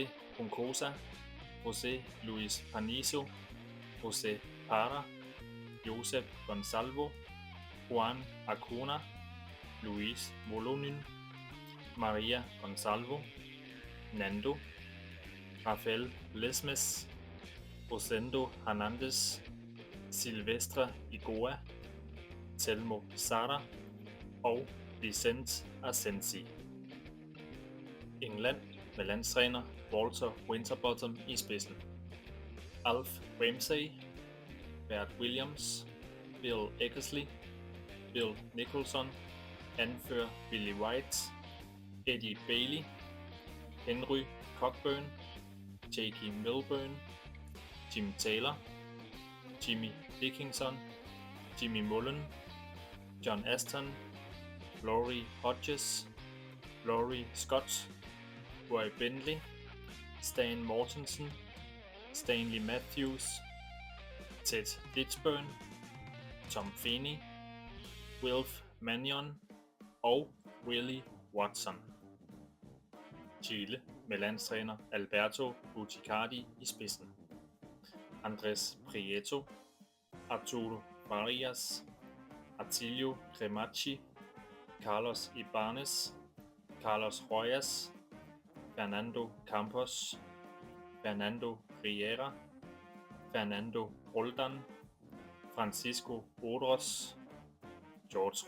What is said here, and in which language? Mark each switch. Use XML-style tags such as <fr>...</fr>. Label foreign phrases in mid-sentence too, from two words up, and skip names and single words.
<da>Juncosa, José Luis Panizo, José Parra, Josep Gonsalvo, Juan Acuna, Luis Molonin, Maria Gonsalvo, Nando, Rafael Lesmes, Rosendo Hernandez, Silvestre Igoa, Telmo Sara og Vicente Asensi. England med landstræner Walter Winterbottom i spidsen. Alf Ramsey, Bert Williams, Bill Eckersley, Bill Nicholson, anfører Billy White, Eddie Bailey, Henry Cockburn, J.K. Milburn, Jim Taylor, Jimmy Dickinson, Jimmy Mullen, John Aston, Laurie Hodges, Laurie Scott, Roy Bentley, Stan Mortensen, Stanley Matthews, Ted Litzburn, Tom Feeney, Wilf Mannion og Willie Watson. Chile med landstræner Alberto Buticardi i spidsen. Andrés Prieto, Arturo Farias, Atilio Cremacci, Carlos Ibanez, Carlos Royas, Fernando Campos, Fernando Riera, Fernando Roldan, Francisco Odros, George</da>